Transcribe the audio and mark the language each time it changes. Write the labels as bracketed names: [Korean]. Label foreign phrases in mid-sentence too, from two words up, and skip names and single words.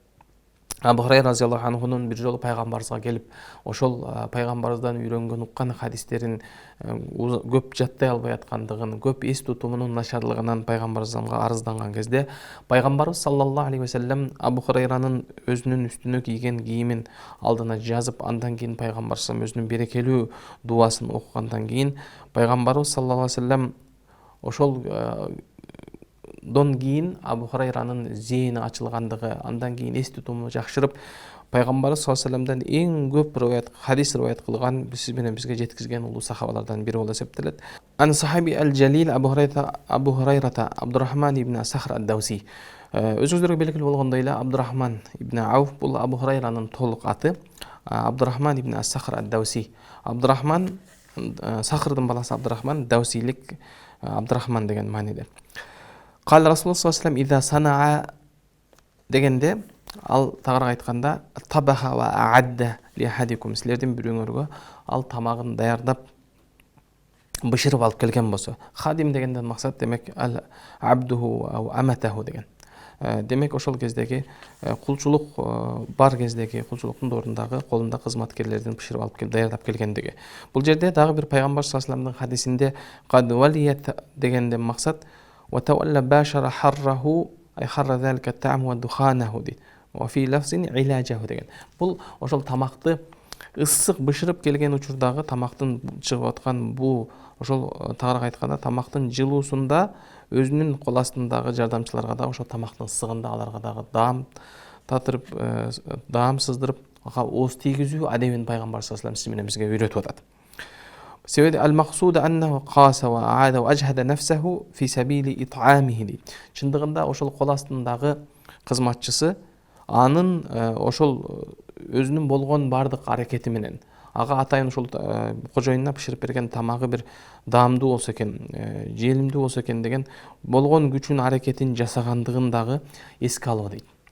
[Kyrgyz] Бул Абу Хурайра [Arabic] رضي الله عنهнун [Kyrgyz] бир жолу пайгамбарыбызга келип, ошол пайгамбарыбыздан үйрөнгөн уккан хадистерин көп жаттай албай аткандыгын, көп эс тутумунун начарлыгынан пайгамбарыбызга арызданган кезде, пайгамбарыбыз [Arabic] صلى الله عليه وسلم [Kyrgyz] Абу Хурайранын өзүнүн үстүнө кийген кийимин алдына жазып, андан кийин пайгамбарыбыз өзүнүн берекелүү дуасын окугандан кийин пайгамбарыбыз [Arabic] صلى الله عليه وسلم [Kyrgyz] ошол дон кийин Абу Хурайранын зейини ачылгандыгы, андан кийин эс тутуму жакшырып, пайгамбарыбыз [Arabic] صلى الله عليه وسلمдан [Kyrgyz] эң көп хадис риваят кылган, сиз менен бизге жеткизген улуу сахабалардан бири болуп эсептелет. [Arabic] أن الصحابي الجليل أبو هريرة عبد الرحمن بن صخر الدوسي. [Kyrgyz] Өзүңүздөргө белгилүү болгондой эле Абдурахман ибн Ауф бул Абу Хурайранын толук аты. Абдурахман ибн Сахр ад-Дауси. Абдурахман Сахрдын баласы Абдурахман, Даусилик Абдурахман деген мааниде. [Arabic] قال رسول الله صلى الله عليه وسلم: "إذا صنع" [Kyrgyz] дегенде, ал тагыраак айтканда, [Arabic] "طبخ وأعد لأحدكم", [Kyrgyz] силердин бирөөңөргө ал тамагын даярдап, бышырып алып келген болсо. Хадим дегенден максат демек ал [Arabic] عبده أو أمته [Kyrgyz] деген. Демек ошол кездеги кулчулук бар кездеги кулчулуктун ордундагы колунда кызматкерлердин бышырып алып даярдап келгендиги. Бул жерде дагы бир пайгамбар [Arabic] صلى الله عليه وسلمдын [Kyrgyz] хадисинде [Arabic] "قد ولي" [Kyrgyz] дегенден максат [Arabic] وتولى باشر حره أي حر ذلك الطعام ودخانه دي وفي لفظ علاجه [Kyrgyz] деген. Бул ошол тамакты ысык бышырып келген учурдагы тамактын чыгып аткан бул ошол тагыраак айтканда тамактын жылуусунда өзүнүн кол астындагы жардамчыларга да ошол тамактын ысыгында аларга дагы даам татырып, даам сыздырып, ооз тийгизүү адебин пайгамбар [Arabic] صلى الله عليه وسلم [Kyrgyz] сиз менен бизге үйрөтүп атат. Себеби [Arabic] المقصود أنه قاسى وعانى وأجهد نفسه في سبيل إطعامه. [Kyrgyz] Чындыгында ошол кол астындагы кызматчысы анын ошол өзүнүн болгон бардык аракети менен ага атайын ошол кожоюнуна бышырып берген тамагы бир даамдуу болсо экен, желимдүү болсо экен деген болгон күчүн аракетин жасагандыгын дагы эске алып дейт.